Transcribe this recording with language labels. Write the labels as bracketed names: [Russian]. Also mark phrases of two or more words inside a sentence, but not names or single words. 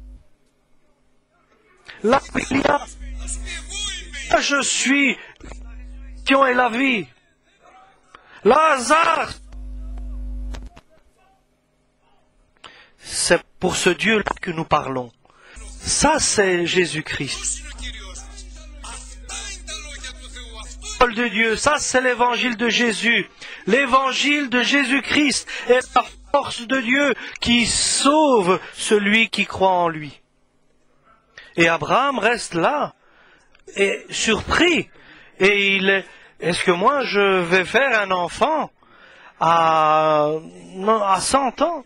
[French] Là où il y a, je suis qui est la vie. Lazare, c'est pour ce Dieu-là que nous parlons. Ça, c'est Jésus-Christ. [Greek] Είναι ο Κύριος μας. Αυτά είναι τα λόγια του Θεού. Αυτό είναι. [French] Parole de Dieu, ça c'est l'évangile de Jésus. L'évangile de Jésus-Christ est la force de Dieu qui sauve celui qui croit en lui. Et Abraham reste là, est surpris. Et est-ce que moi je vais faire un enfant à 100 ans?